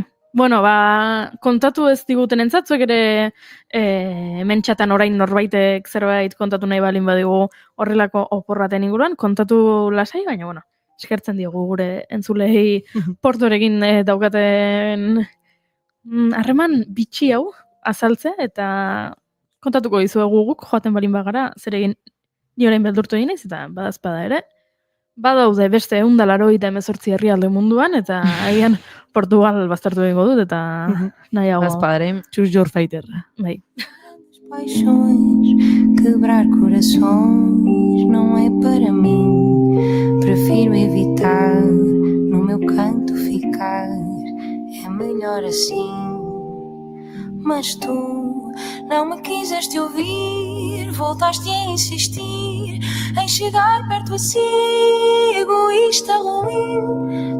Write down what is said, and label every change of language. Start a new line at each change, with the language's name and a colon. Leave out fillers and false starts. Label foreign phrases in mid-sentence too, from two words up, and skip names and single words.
Basque: Bueno, kontatu ez diguten entzatzuek ere mentxatan orain norbaitek zerbait kontatu nahi balin badigu horrelako oporraten inguruan, kontatu lasai, baina, bueno, eskertzen diogu gure entzulei Portorekin daukaten harreman bitxi hau azaltze, eta kontatuko dizuegu guk joaten balin bagara, zer egin ni orain beldurtu egin naiz, eta badazpada ere. Badaude beste 188 herrialde munduan, eta agian Portugal baztertu egingo dut, eta nahiago. Bazpadre,
English: choose your fighter.
Basque: Bai.
Portuguese: paixões, quebrar corações não é para mim. Prefiro evitar, no meu canto ficar, é melhor assim. Mas tu não me quiseste ouvir, voltaste a insistir em chegar perto assim, egoísta ruim.